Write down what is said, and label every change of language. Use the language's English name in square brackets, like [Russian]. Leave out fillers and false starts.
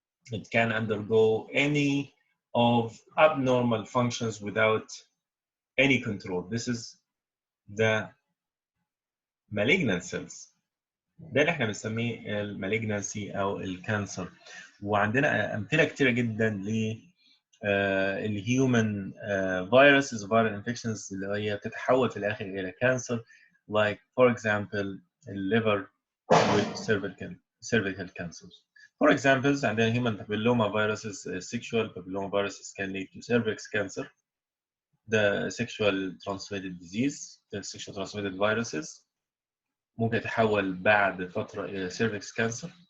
[English] It can undergo any of abnormal functions without any control. This is the malignant cells. [Arabic] ده اللي احنا بنسميه المالجنسي او الكانسر. وعندنا امثله كتيره جدا ل الهيومن فيروسز فيرال انفكشنز اللي هي بتتحول في الاخر الى كانسر, [English] like for example [Arabic] الليفر والcervical cancers. [English] For examples, عندنا human papilloma viruses, sexual papilloma viruses can lead to cervix cancer, the sexual transmitted disease, the sexual transmitted viruses [Arabic] ممكن يتحول بعد فترة إلى [English] cervix cancer.